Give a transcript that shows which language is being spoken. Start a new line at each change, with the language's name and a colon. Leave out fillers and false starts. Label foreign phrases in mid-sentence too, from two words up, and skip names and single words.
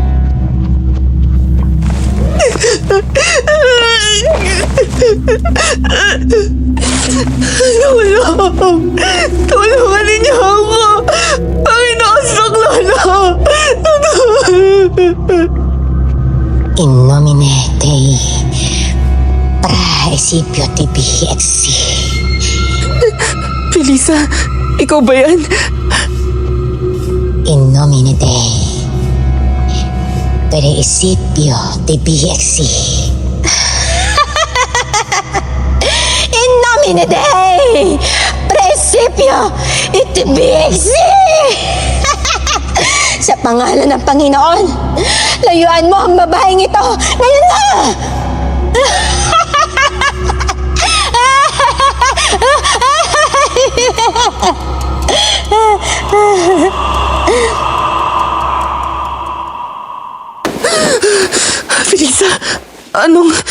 Filipino: Tulungan ninyo ako. Panginoon Saklolo.
Latin: In nomine Dei, Praesipio Tibi Exi.
Filipino: Felisa, ikaw ba yan?
Latin: In nomine Dei, Praesipio Tibi Exi. In nomine Dei, Praesipio Tibi Exi.
Filipino: Sa pangalan ng Panginoon, layuan mo ang babaeng ito ngayon na! Felisa, anong...